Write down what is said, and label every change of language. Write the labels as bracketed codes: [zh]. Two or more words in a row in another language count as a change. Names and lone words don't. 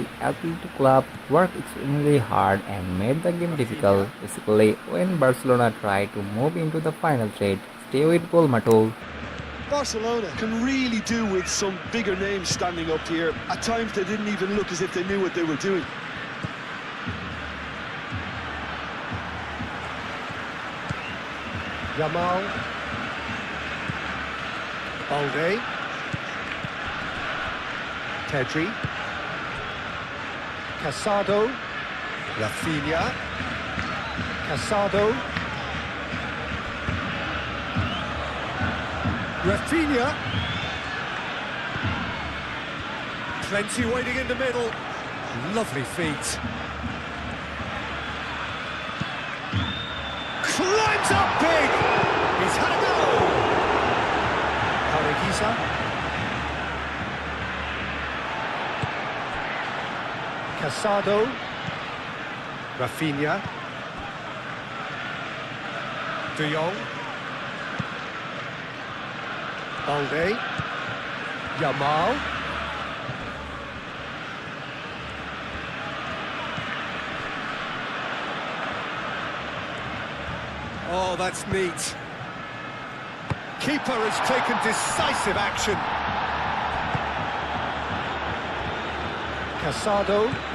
[en] Athletic Club worked extremely hard and made the game difficult. Basically, when Barcelona tried to move into the final threat, stay with GoalMatol. Barcelona can really do with some bigger names standing up here. At times they didn't even look as if they knew what they were doing. Yamal. Balde. Pedri. Casado. Rafinha. Casado. Rafinha. Plenty waiting in the middle. Lovely feet. Climbs up big! He's had a go! Haragiza. Casado. Rafinha. De Jong. Balde. Yamal. Oh, that's neat. Keeper has taken decisive action. Casado.